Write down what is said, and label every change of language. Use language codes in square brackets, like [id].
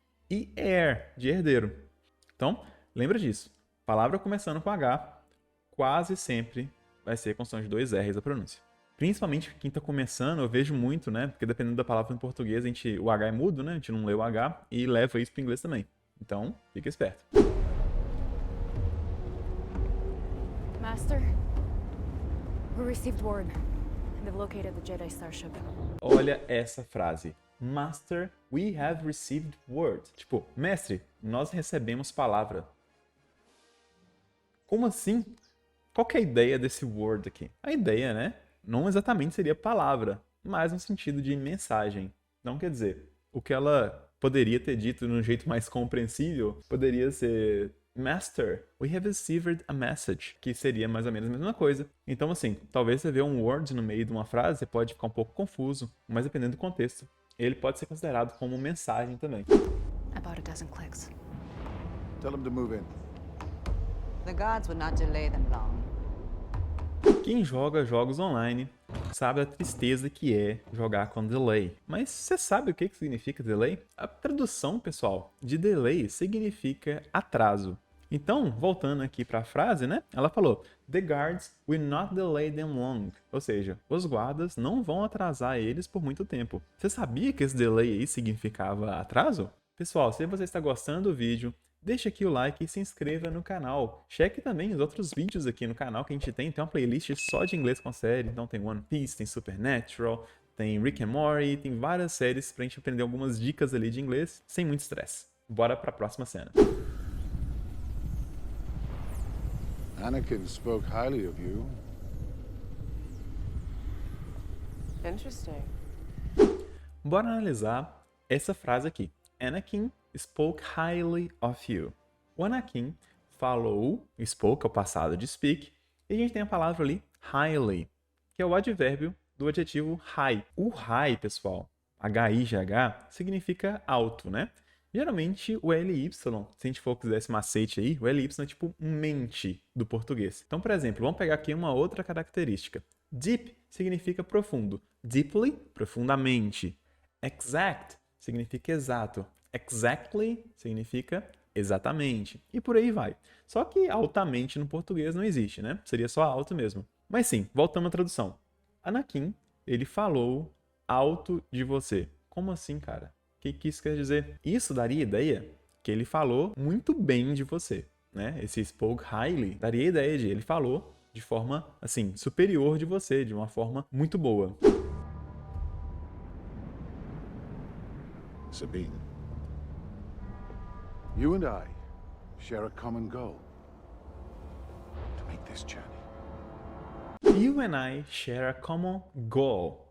[pt] E heir, de herdeiro. Então, lembra disso. Palavra começando com H, quase sempre vai ser com som de dois R's a pronúncia. Principalmente quem está começando, eu vejo muito, né? Porque dependendo da palavra em português, o H é mudo, né? A gente não lê o H e leva isso para o inglês também. Então, fica esperto. [en] Master, we received word. They've located the Jedi starship. [pt] Olha essa frase. [en] Master, we have received word. [pt] Tipo, mestre, nós recebemos palavra. Como assim? Qual que é a ideia desse word aqui? A ideia, né? Não exatamente seria palavra, mas no sentido de mensagem. Então, quer dizer, o que ela poderia ter dito de um jeito mais compreensível poderia ser Master, we have received a message, que seria mais ou menos a mesma coisa. Então, assim, talvez você vê um word no meio de uma frase, você pode ficar um pouco confuso, mas dependendo do contexto, ele pode ser considerado como mensagem também. [en] About a dozen clicks. Tell them to move in. The gods would not delay them long. [pt] Quem joga jogos online sabe a tristeza que é jogar com delay. Mas você sabe o que significa delay? A tradução, pessoal, de delay significa atraso. Então, voltando aqui para a frase, né? [en] Ela falou: The guards will not delay them long. [pt] Ou seja, os guardas não vão atrasar eles por muito tempo. Você sabia que esse delay aí significava atraso? Pessoal, se você está gostando do vídeo, deixa aqui o like e se inscreva no canal. Cheque também os outros vídeos aqui no canal que a gente tem. Tem uma playlist só de inglês com série. Então tem One Piece, tem Supernatural, tem Rick and Morty, tem várias séries pra gente aprender algumas dicas ali de inglês sem muito estresse. Bora pra próxima cena. [en] Anakin spoke highly of you. Interesting. [pt] Bora analisar essa frase aqui. [en] Anakin spoke highly of you. [pt] O Anakin falou, spoke é o passado de speak, e a gente tem a palavra ali, highly, que é o advérbio do adjetivo high. O high, pessoal, H-I-G-H, significa alto, né? Geralmente o LY, se a gente for quiser esse macete aí, o LY é tipo mente do português. Então, por exemplo, vamos pegar aqui uma outra característica. Deep significa profundo. Deeply, profundamente. Exact significa exato. Exactly significa exatamente. E por aí vai. Só que altamente no português não existe, né? Seria só alto mesmo. Mas sim, voltando à tradução. Anakin, ele falou alto de você. Como assim, cara? O que isso quer dizer? Isso daria ideia que ele falou muito bem de você, né? Esse spoke highly daria ideia de ele falou de forma, assim, superior de você, de uma forma muito boa. [en] Sabine, you and I share a common goal. To make this journey. You and I share a common goal.